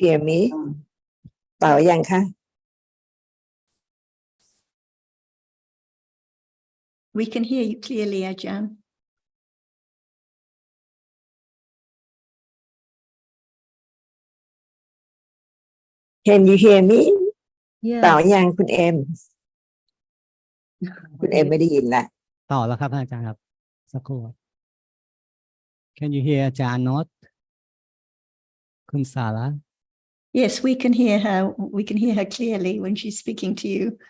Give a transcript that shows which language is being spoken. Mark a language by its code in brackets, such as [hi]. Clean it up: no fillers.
[en] hear me [th] ต่อยังคะ [en] We can hear you clearly, Ajahn. Can you hear me [th] ต่อ [en] Yes. [th] ยังคุณเอ็มคุณเอ็มไม่ได้ยินละ ต่อแล้วครับท่านอาจารย์ครับสักครู่ [en] Can you hear [th] อาจารย์ not คุณซาลา [en] Yes, we can hear her. We can hear her clearly when she's speaking to you.